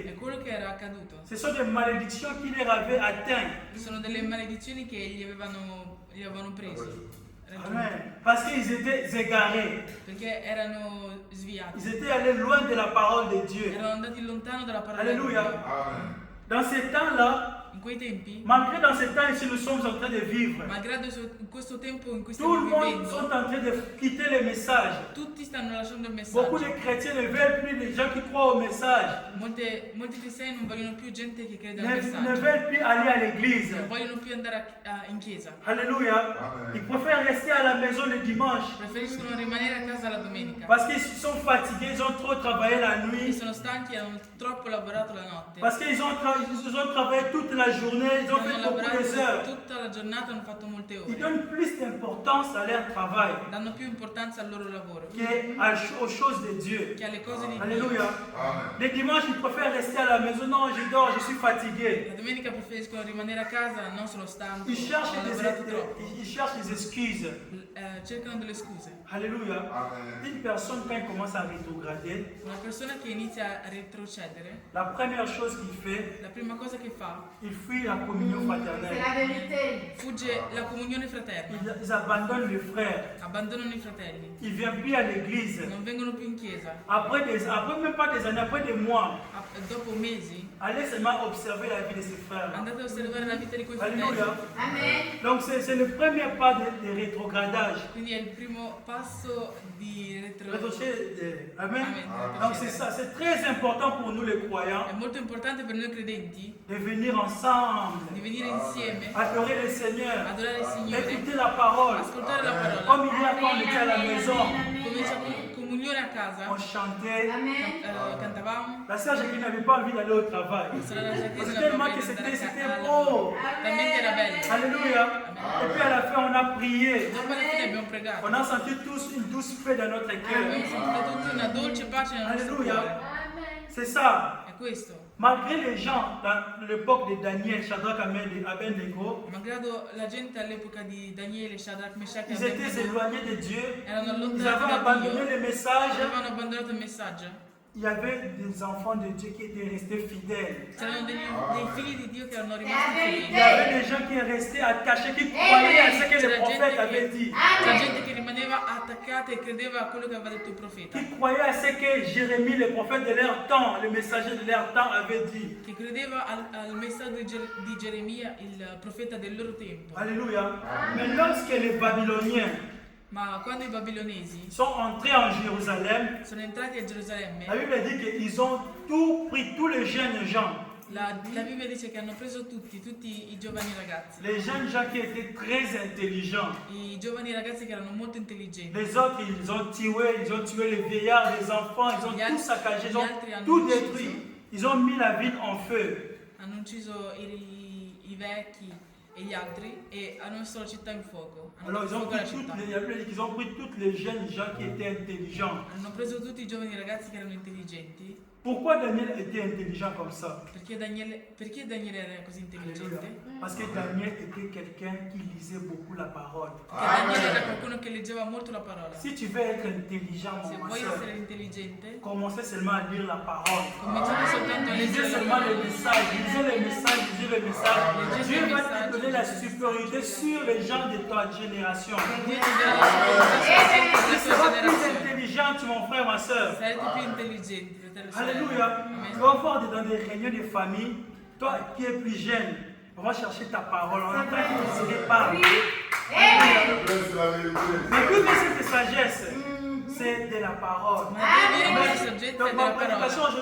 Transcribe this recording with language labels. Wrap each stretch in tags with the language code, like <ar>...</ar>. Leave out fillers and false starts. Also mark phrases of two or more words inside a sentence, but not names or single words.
<it>è quello che era accaduto.</it> <fr>Ce sont des malédictions qui les avaient atteints.</fr> <it>Sono delle maledizioni che gli avevano presi, Amen.</it> <fr>Parce qu'ils étaient égarés.</fr> <it>perché erano sviati,</it> <fr>Ils étaient allés loin de la parole de Dieu.</fr> <it>erano andati lontano dalla parola di Alléluia. Dio. Amen.</it> <fr>Dans ces temps-là,</fr> <it>In quei tempi,</it> <fr>malgré dans ces temps ici nous sommes en train de vivre,</fr> <it>malgrado in questo tempo in cui</it> <fr>tout le</fr> <it>stiamo</it> <fr>monde sont</fr> <it>vivendo,</it> <fr>en train de quitter les messages.</fr> <it>tutti stanno lasciando il</it> <fr>Beaucoup de</fr> <it>messaggio.</it> <fr>chrétiens ne veulent plus les gens qui croient au message,</fr> <it>Molti cristiani non vogliono più gente che crede al</it> <fr>ne</fr> <it>messaggio,</it> <fr>veulent plus aller à l'église.</fr> <it>non vogliono più andare in chiesa, Alléluia. Amen.</it> <fr>Ils préfèrent rester à la maison le dimanche</fr> <it>preferiscono rimanere a casa la domenica,</it> <fr>parce qu'ils sont fatigués, ils ont trop travaillé la</fr> <it>perché</it> <fr>nuit,</fr> <it>sono stanchi e hanno troppo lavorato la notte,</it> <fr>parce qu'ils ont travaillé toute la journée, ils ont fait</fr> <it>hanno</it> <fr>beaucoup</fr> <it>lavorato</it> <fr>de heures.</fr> <it>tutta la giornata, hanno fatto molte</it> <fr>Ils</fr> <it>ore,</it> <fr>donnent plus d'importance à leur travail</fr> <it>danno più importanza al loro lavoro</it> <fr>qu'aux choses de Dieu.</fr> <it>che alle cose di Dio. Alléluia. Amen.</it> <fr>Les dimanches, ils préfèrent rester à la maison. Non, je dors, je suis fatigué.</fr> <it>La domenica preferiscono rimanere a casa, non sono stanco,</it> <fr>Ils cherchent</fr> <it>ho lavorato troppo.</it> <fr>des excuses.</fr> <it>Cercano delle scuse. Amen. Alléluia.</it> <fr>Une personne, quand elle commence à rétrograder,</fr> <it>Una persona che inizia a retrocedere,</it> <fr>la première chose qu'il fait,</fr> <it>la prima cosa che fa,</it> <fr>il fuit la communion C'est fraternelle. la vérité.</fr> <it>fugge la comunione fraterna,</it> <fr>Ils abandonnent les frères.</fr> <it>abbandonano i fratelli,</it> <fr>Ils ne viennent plus à l'église.</fr> <it>non vengono più in chiesa.</it> <fr>Après même pas des années, après des mois,</fr> <it>Dopo mesi</it> <fr>allez seulement observer la vie de ses frères.</fr> <it>andate a osservare la vita di quei fratelli. Alléluia. Amen.</it> <fr>Donc c'est le premier pas de rétrogradage.</fr> <it>Quindi è il primo passo di Amen. Amen.</it> <fr>Donc c'est ça, c'est très important pour nous les croyants</fr> <it>È molto importante per noi credenti</it> <fr>de venir ensemble,</fr> <it>di venire insieme,</it> <fr>adorer le Seigneur,</fr> <it>adorare il Signore,</it> <fr>écouter la parole.</fr> <it>ascoltare la parola.</it> <fr>Comme il y a quand on était à la maison,</fr> <it>Come c'è comunione a casa,</it> <fr>on chantait. Amen.</fr> <it>cantavamo.</it> <fr>La sœur Jacqueline n'avait pas envie d'aller au travail.</fr> <it>Sorella Jacqueline</it> <fr>Parce</fr> <it>non</it> <fr>tellement</fr> <it>aveva</it> <fr>que</fr> <it>voglia di</it> <fr>c'était</fr> <it>andare al</it> <fr>beau.</fr> <it>lavoro. Talmente era bello.</it> <fr>Alléluia. Et puis à la fin, on a prié.</fr> <it>Dopo alla fine abbiamo pregato.</it> <fr>On a senti tous une douce paix dans notre</fr> <it>Abbiamo</it> <fr>cœur.</fr> <it>sentito tutti una dolce pace nel nostro Alleluia. cuore.</it> <fr>C'est ça.</fr> <it>È questo.</it> <fr>Malgré les gens dans l'époque de Daniel, Shadrach, Abednego,</fr> <it>Malgrado la gente all'epoca di Daniele, Shadrach, Meshach e</it> <fr>ils étaient</fr> <it>Abednego</it> <fr>éloignés de Dieu.</fr> <it>erano</it> <fr>Ils</fr> <it>allontanati</it> <fr>avaient</fr> <it>da</it> <fr>abandonné</fr> <it>Dio,</it> <fr>le message.</fr> <it>avevano abbandonato il messaggio,</it> <fr>il y avait des enfants de Dieu qui étaient restés fidèles.</fr> <it>C'erano dei figli di Dio che erano rimasti</it> <fr>Il y</fr> <it>fedeli.</it> <fr>avait des gens qui étaient restés attachés, qui croyaient à ce que le prophète avait dit.</fr> <it>C'era gente che rimaneva attaccata e credeva a quello che aveva detto il profeta.</it> <fr>Qui croyaient à ce que Jérémie, le prophète de leur temps, le messager de leur temps, avait dit.</fr> <it>Che credeva al messaggio di Geremia, il profeta del loro tempo. Alléluia.</it> <fr>Mais lorsque les Babyloniens</fr> <it>Ma quando i babilonesi</it> <fr>sont entrés en Jérusalem,</fr> <it>sono entrati a Gerusalemme,</it> <fr>la Bible dit qu'ils ont tout pris, tous les jeunes gens.</fr> <it>la Bibbia dice che hanno preso tutti i giovani ragazzi.</it> <fr>Les jeunes gens qui étaient très intelligents.</fr> <it>I giovani ragazzi che erano molto intelligenti.</it> <fr>Les autres, ils ont tué les vieillards, les enfants, ils ont tout saccagé, ils ont tout détruit. Ils ont mis la ville en feu.</fr> <it>Hanno ucciso i vecchi e gli altri e hanno messo la città in fuoco.</it> <fr>Alors ils ont pris toutes les jeunes gens qui étaient intelligents.</fr> <it>Hanno preso tutti i giovani ragazzi che erano intelligenti.</it> <fr>Pourquoi Daniel était intelligent comme ça?</fr> <it>Perché Daniele era così intelligente?</it> <fr>Parce que Daniel était quelqu'un qui lisait beaucoup la parole.</fr> <it>Perché Daniele era qualcuno che leggeva molto la parola.</it> <fr>Si tu veux être intelligent,</fr> <it>Se</it> <fr>mon</fr> <it>vuoi</it> <fr>soeur,</fr> <it>essere intelligente,</it> <fr>commencez seulement à lire la parole.</fr> <it>cominciate soltanto a</it> <fr>Lisez</fr> <it>leggere la</it> <fr>seulement les</fr> <it>parola.</it> <fr>messages, lisez les messages, lisez les messages. Dieu va te donner la supériorité sur les gens de ta génération.</fr> <it>Dio ti darà la superiore</it> <fr>Tu</fr> <it>sulla</it> <fr>seras</fr> <it>tua</it> <fr>plus</fr> <it>generazione.</it> <fr>intelligent, mon frère, ma soeur.</fr> <it>Sarete più intelligenti, fratello e sorella. Alléluia. Amen.</it> <fr>Tu vas voir dans des réunions de famille, toi qui es plus jeune, on va chercher ta parole. On entend que tu ne serais pas. C'est la vérité. Mais que cette sagesse, c'est de la parole.</fr> <it>Ma la tua saggezza</it> <fr>Donc</fr> <it>è</it> <fr>ma</fr> <it>della</it> <fr>prédication</fr> <it>parola.</it>